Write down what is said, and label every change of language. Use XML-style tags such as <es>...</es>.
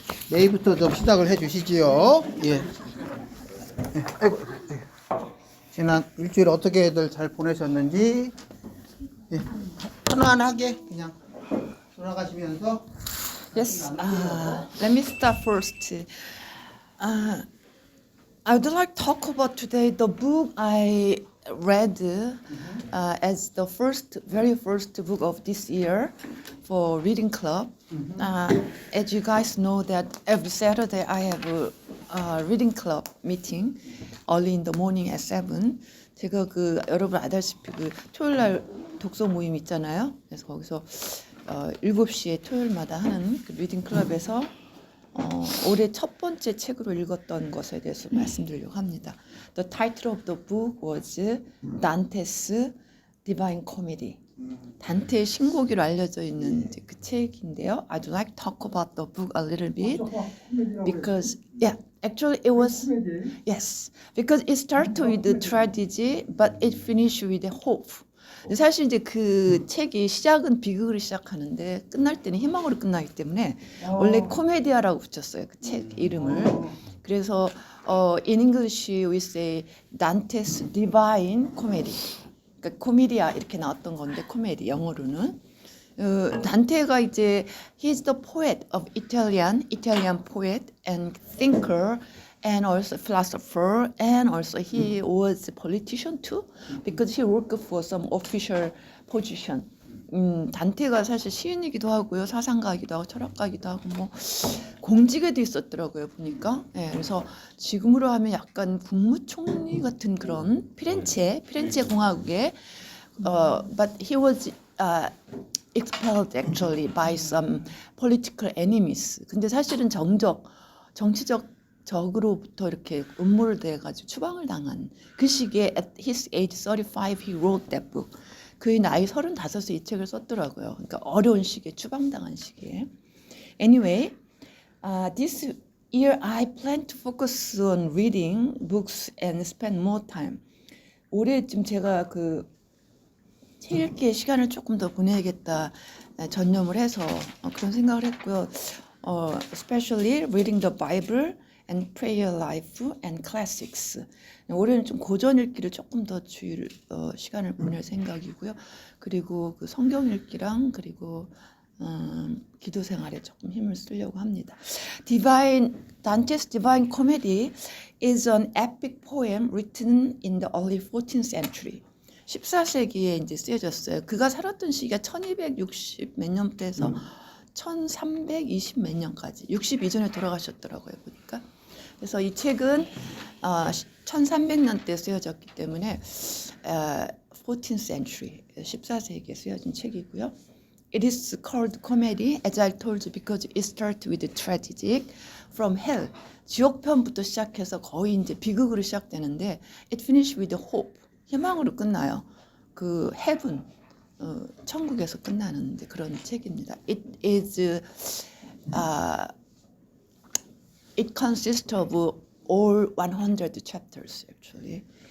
<ko>내일부터 좀 시작을 해 주시지요. 예. 아이고. 지난 일주일 어떻게들 잘 보내셨는지 예. 편안하게 그냥 돌아가시면서.</ko> <en>Yes. Let me start first. I would like to talk about today the book I read as the very first book of this year for reading club. As you guys know that every Saturday I have a reading club meeting early in the morning at 7.</en> <ko>제가 여러분 아다시피 토요일 날 독서 모임 있잖아요. 그래서 거기서 7시에 토요일마다 하는 그 리딩 클럽에서 올해 첫 번째 책으로 읽었던 것에 대해서 말씀드리려고 합니다.</ko> <en>The title of the book was Dante's Divine Comedy.</en> <ko>단테의 신곡으로 알려져 있는 이제 그 책인데요.</ko> <en>I'd like to talk about the book a little bit because actually it was because it started with the tragedy but it finished with hope.</en> <ko>사실 이제 그 책이 시작은 비극으로 시작하는데 끝날 때는 희망으로 끝나기 때문에 원래 코메디아라고 붙였어요. 그 책 이름을. 그래서</ko> <en>in English we say Dante's Divine Comedy.</en> <ko>그러니까 코미디아 이렇게 나왔던 건데 코미디 영어로는 단테가 이제</ko> <en>he's the poet of Italian poet and thinker and also philosopher and also he was a politician too because he worked for some official position.</en> <ko>단테가 사실 시인이기도 하고요, 사상가이기도 하고 철학가이기도 하고 뭐 공직에도 있었더라고요 보니까. 예, 그래서 지금으로 하면 약간 국무총리 같은 그런 피렌체 공화국의</ko> <en>but he was expelled actually by some political enemies.</en> <ko>근데 사실은 정치적 적으로부터 이렇게 음모를 대가지고 추방을 당한 그 시기에</ko> <en>at his age 35 he wrote that book.</en> <ko>그의 나이 35에 이 책을 썼더라고요. 그러니까 어려운 시기에 추방당한 시기에.</ko> <en>Anyway, this year I plan to focus on reading books and spend more time.</en> <ko>올해쯤 제가 책 읽기에 시간을 조금 더 보내야겠다 전념을 해서 그런 생각을 했고요.</ko> <en>Especially reading the Bible and prayer life and classics.</en> <ko>올해는 좀 고전 읽기를 조금 더 시간을 보낼 생각이고요. 그리고 그 성경 읽기랑 그리고 기도 생활에 조금 힘을 쓰려고 합니다.</ko> <en>Dante's Divine Comedy is an epic poem written in the early 14th century.</en> <ko>14세기에 이제 쓰여졌어요. 그가 살았던 시기가 1260 몇 년대에서 1320 몇 년까지 60 이전에 돌아가셨더라고요 보니까. 그래서 이 책은 1300년대에 쓰여졌기 때문에 14th century 14세기에 쓰여진 책이고요.</ko> <en>It is called comedy, as I told you, because it starts with tragic from hell.</en> <ko>지옥편부터 시작해서 거의 이제 비극으로 시작되는데,</ko> <en>it finishes with hope.</en> <ko>희망으로 끝나요. 그 heaven, 천국에서 끝나는 그런 책입니다.</ko> <en>It consists of all 100 chapters actually.</en>